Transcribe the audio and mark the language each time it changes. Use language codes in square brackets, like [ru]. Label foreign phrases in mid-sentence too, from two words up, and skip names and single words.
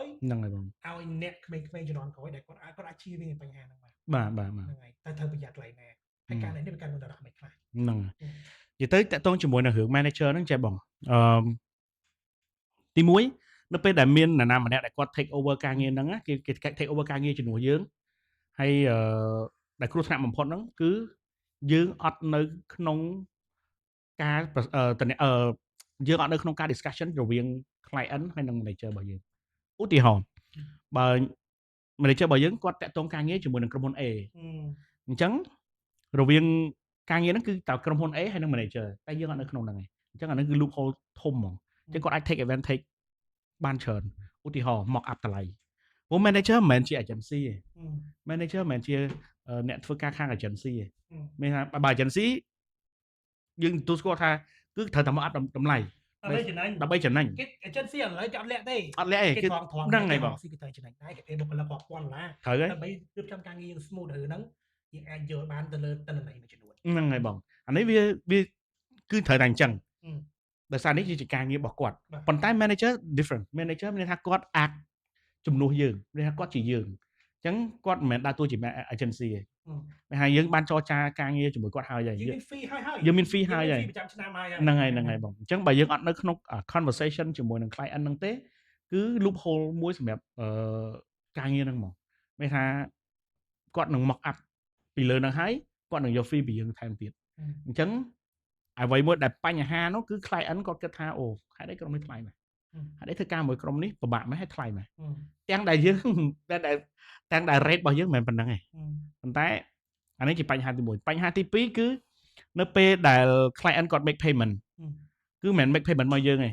[km] ហ្នឹងហើយបង ឲ្យអ្នកក្មេងៗជំនាន់ក្រោយដែលគាត់អាចជៀសវាងបញ្ហាហ្នឹង បាទ ហ្នឹងហើយតែត្រូវប្រយ័ត្នឡើយណាហើយការនេះវាកាន់នរៈមិនខ្លះ ហ្នឹងនិយាយទៅតាក់ទងជាមួយនឹងរឿង manager ហ្នឹងចេះបងទី1នៅពេលដែលមាននរណាម្នាក់ដែលគាត់ [en] take over [km] ការងារហ្នឹងគេ [en] take over [km] ការងារជំនួសយើងហើយដែលគ្រោះថ្នាក់បំផុត ហ្នឹងគឺយើងអត់នៅក្នុងការយើងអត់នៅក្នុងការ discussion រវាង client ហើយនិង manager របស់យើងឧទាហរណ៍បើ manager របស់យើងគាត់តាក់ទងការងារជាមួយនឹងក្រុមហ៊ុន A អញ្ចឹងរវាងការងារហ្នឹងគឺតើក្រុមហ៊ុន A ហើយនិង manager តែយើងអត់នៅក្នុងហ្នឹងឯងអញ្ចឹងអាហ្នឹងគឺ loophole ធំហ្មងអញ្ចឹងគាត់អាច [en] take advantage [km] បានច្រើនឧទាហរណ៍ [en] mock up [km] តម្លៃព្រោះ manager មិនមែនជា agency ទេ manager មិនមែនជាអ្នកធ្វើការខាង agency ទេមានថាបើ agency យើងទទួលស្គាល់ថាគឺត្រូវតែ [en] mock up [km] តម្លៃដើម្បីចំណេញ គេ agency ឥឡូវគេអត់លាក់ទេ អត់លាក់ទេ គេត្រង់ ហ្នឹងហើយបង គេត្រូវចំណេញដែរគេបុគ្គលិកគាត់1000ដុល្លារដើម្បីរៀបចំការងារយើង smooth ឬហ្នឹងយើងអាចយកបានទៅលើទិន្នន័យមួយចំនួន ហ្នឹងហើយបងអានេះវាគឺត្រូវតែអញ្ចឹងដោយសារនេះជាការងាររបស់គាត់ប៉ុន្តែ [en] manager different manager [km] មានថាគាត់អាចជំនួសយើងមានថាគាត់ជាយើងអញ្ចឹងគាត់មិនមែនដើរតួជា agency ទេមានថាយើងបានចរចាការងារជាមួយគាត់ហើយ យើងមាន fee ហើយ យើងមាន fee ហើយ ប្រចាំឆ្នាំហើយ ហ្នឹងហើយបងអញ្ចឹងបើយើងអត់នៅក្នុង conversation ជាមួយនឹង client ហ្នឹងទេគឺ loophole មួយសម្រាប់ការងារហ្នឹងហ្មងមានថាគាត់នឹង [en] mock up [km] ពីលើហ្នឹងហើយគាត់នឹងយក fee ពីយើងថែមទៀតអញ្ចឹងអ្វីមួយ ដែលបញ្ហានោះគឺ client គាត់គិតថាអូហេតុអីក្រុមនេះថ្លៃមែនហេតុអីធ្វើការមួយក្រុមនេះពិបាកមែនហើយថ្លៃមែនទាំងដែលយើងទាំងដែល rate របស់យើងមិនមែន ប៉ុណ្្នឹងទេប៉ុន្តែអានេះជាបញ្ហាទី1បញ្ហាទី2គឺនៅពេលដែល client គាត់ [en] make payment [km] គឺមិនមែន [en] make payment [km] មកយើងទេ